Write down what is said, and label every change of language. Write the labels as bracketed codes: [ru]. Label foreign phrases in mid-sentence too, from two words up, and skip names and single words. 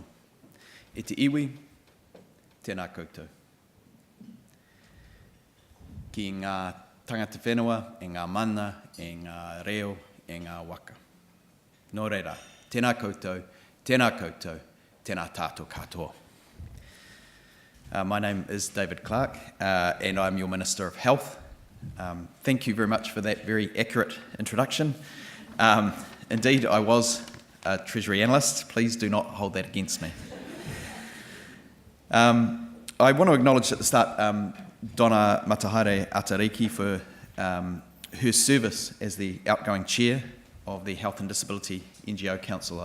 [mi] E te iwi, tēnā koutou. Ki ngā tangata whenua, e ngā mana, e ngā reo, e ngā waka. Nō reira, tēnā koutou, tēnā tātou katoa. [en] My name is David Clark, and I'm your Minister of Health. Thank you very much for that very accurate introduction. Indeed, I was a Treasury analyst. Please do not hold that against me. I want to acknowledge at the start Donna Matahaere Atariki for her service as the outgoing chair of the Health and Disability NGO Council.